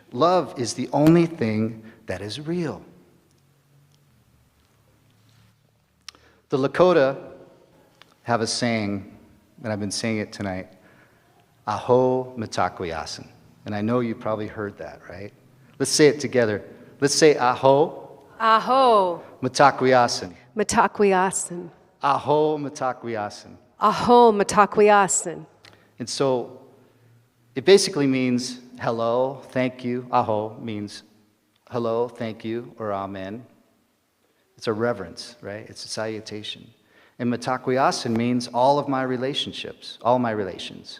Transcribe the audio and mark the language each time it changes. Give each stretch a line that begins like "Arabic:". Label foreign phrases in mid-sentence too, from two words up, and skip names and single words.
English: Love is the only thing that is real. The Lakota have a saying, and I've been saying it tonight,
Laka (Nigeria): Aho Mitakuyasin.
English: And I know you probably heard that, right? Let's say it together. Let's say Aho.
Laka (Nigeria): Aho. Mitakuyasin. Mitakuyasin. Aho Mitakuyasin. Aho Mitakuyasin.
English: And so it basically means hello, thank you. Aho means hello, thank you, or amen. It's a reverence, right? It's a salutation. And Mitakuyasin means all of my relationships, all my relations.